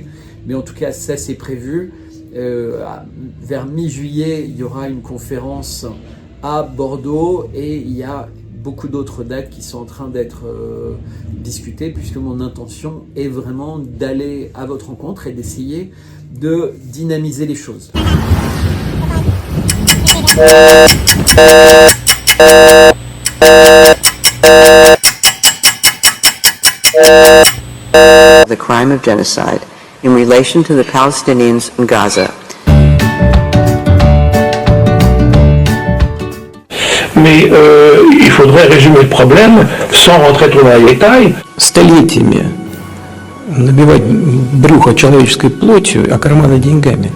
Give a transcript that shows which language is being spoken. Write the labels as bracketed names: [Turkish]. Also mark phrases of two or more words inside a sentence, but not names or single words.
[French] Mais en tout cas, ça, c'est prévu. Vers mi-juillet, il y aura une conférence à Bordeaux et il y a beaucoup d'autres dates qui sont en train d'être discutées, puisque mon intention est vraiment d'aller à votre rencontre et d'essayer de dynamiser les choses. [English] The crime of genocide in relation to the Palestinians in Gaza. [French] Mais il faudrait résumer le problème sans rentrer trop dans les détails. [Russian] Столетиями набивать брюхо человеческой плотью, а карманы деньгами.